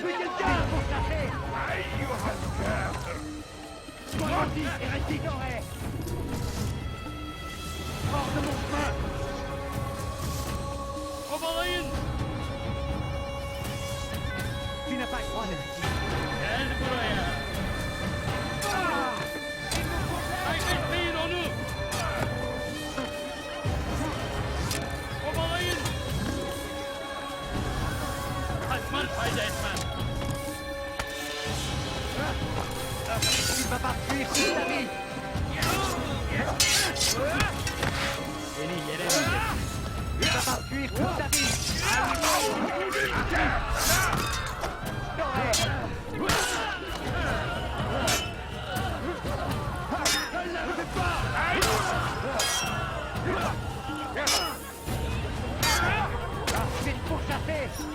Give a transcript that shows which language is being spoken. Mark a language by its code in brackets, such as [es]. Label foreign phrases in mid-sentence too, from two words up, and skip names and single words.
[fr] Plus quelqu'un pour chercher! Maudit hérétique! Hors de mon chemin! Oberyn! Tu n'as pas le droit d'hérétique! [tr] Gel buraya! Kaybetmeyin onu! Oberyn! Kaçman [fr] vas pas fuir toute ta vie. Tu vas pas fuir toute ta vie. Je vais te pourchasser.